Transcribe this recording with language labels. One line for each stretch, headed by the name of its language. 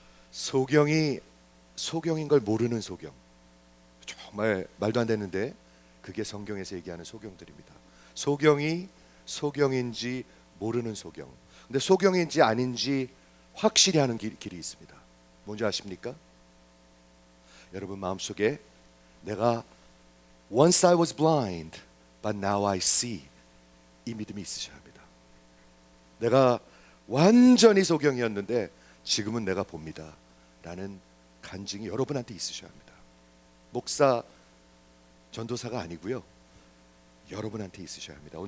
Korean: 소경인 걸 모르는 소경. 정말 말도 안 되는데 그게 성경에서 얘기하는 소경들입니다. 소경이 소경인지 모르는 소경. 근데 소경인지 아닌지 확실히 하는 길이 있습니다. 뭔지 아십니까? 여러분 마음속에 내가
English: Once I was blind, but now I see,
Korean: 이 믿음이 있으셔야 합니다. 내가 완전히 소경이었는데 지금은 내가 봅니다 라는 간증이 여러분한테 있으셔야 합니다. 목사, 전도사가 아니고요, 여러분한테 있으셔야 합니다.